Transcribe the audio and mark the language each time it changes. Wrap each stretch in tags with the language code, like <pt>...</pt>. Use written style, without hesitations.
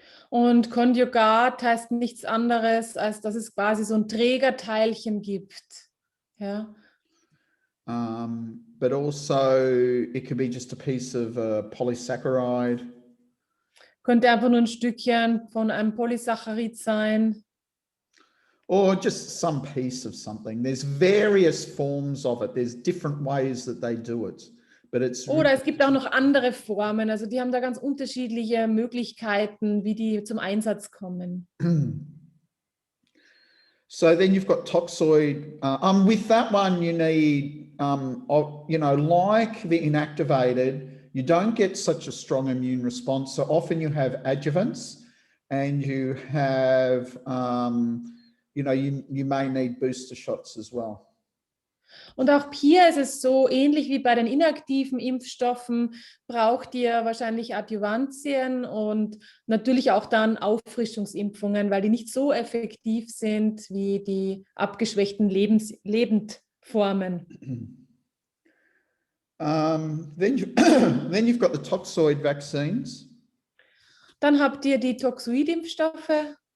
<de>Und Konjugat heißt nichts anderes, als dass es quasi so ein Trägerteilchen gibt. Ja.</de> <en>But also it could be just a piece of a polysaccharide.</en> <de>Könnte einfach nur ein Stückchen von einem Polysaccharid sein.</de> <en>Or just some piece of something. There's various forms of it. There's different ways that they do it. But it's</en> <de>Oder es gibt auch noch andere Formen. Also die haben da ganz unterschiedliche Möglichkeiten, wie die zum Einsatz kommen.</de> <en>So then you've got toxoid. With that one, you need, like the inactivated, you don't get such a strong immune response. So often you have adjuvants and you have, you may need booster shots as well.</en> <de>Und auch hier ist es so, ähnlich wie bei den inaktiven Impfstoffen, braucht ihr wahrscheinlich Adjuvantien und natürlich auch dann Auffrischungsimpfungen, weil die nicht so effektiv sind wie die abgeschwächten Lebendformen.</de> <en>Then you've got the Toxoid Vaccines.</en> <de>Dann habt ihr die Toxoid-Impfstoffe.</de>